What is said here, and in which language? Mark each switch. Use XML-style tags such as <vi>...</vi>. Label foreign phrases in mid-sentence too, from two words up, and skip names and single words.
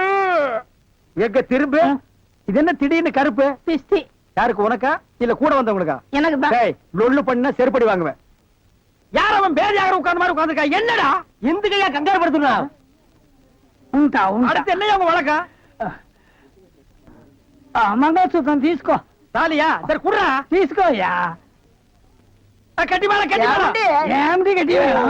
<ta>எங்க திரும்ப இது என்ன திடீர்னு கருப்பு? பிஸ்தி யாருக்கு, உனக்கா இல்ல கூட வந்தவங்களுக்கா? எனக்கு தான். டேய், லொள்ளு பண்ண செருப்படி வாங்குவேன். யார் அவன் பேதியாக உட்கார்ந்த மாதிரி உட்கார்ந்துருக்கா? என்னடா இந்த கையா கங்காரு படுத்துனா?</ta> <te>ఉంటా ఉంటా.</te> <ta>அடுத்து என்னையா உங்க வழக்கா?</ta> <te>మంగళసూత్రం తీసుకో.</te> <ta>தாலியா? சரி குடுறா.</ta> <te>తీసుకోయా.</te> <ta>கட்டி மேல கட்டி மேல.</ta> <te>ఏమిటి గట్టి వేళ?</te>